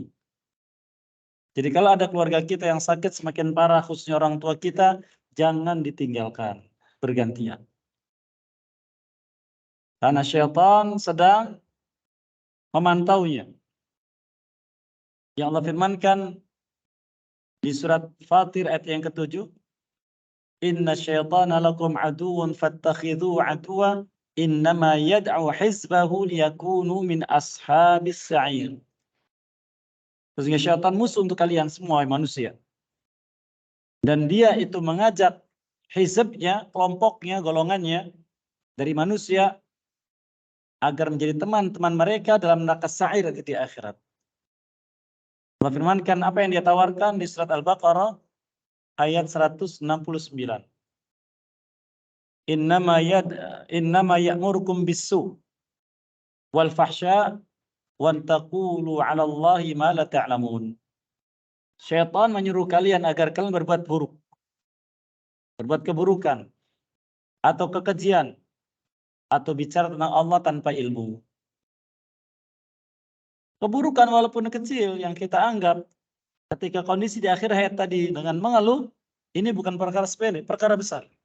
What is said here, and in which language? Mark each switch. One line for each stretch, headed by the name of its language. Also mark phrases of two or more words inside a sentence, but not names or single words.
Indonesian: Jadi kalau ada keluarga kita yang sakit semakin parah, khususnya orang tua kita, jangan ditinggalkan, bergantian. Karena syaitan sedang memantaunya. Yang Allah firmankan di surat Fatir ayat yang ke-7,
Arabic: إن الشيطان لكم عدو فاتخذوه عدوا إنما يدعو حزبه ليكونوا من أصحاب السعير.
Indonesian: Sesungguhnya syaitan musuh untuk kalian semua manusia. Dan dia itu mengajak hizbnya, kelompoknya, golongannya dari manusia agar menjadi teman-teman mereka dalam neraka sa'ir di akhirat. Allah firmankan apa yang dia tawarkan di surat Al-Baqarah ayat 169.
Arabic: إنما يأمركم بالسوء والفحشاء وتقولوا على الله ما لا تعلمون.
Indonesian: Syaitan menyuruh kalian agar kalian berbuat buruk, berbuat keburukan atau kekejian atau bicara tentang Allah tanpa ilmu. Keburukan walaupun kecil yang kita anggap ketika kondisi di akhir hayat tadi dengan mengeluh, ini bukan perkara sepele, perkara besar.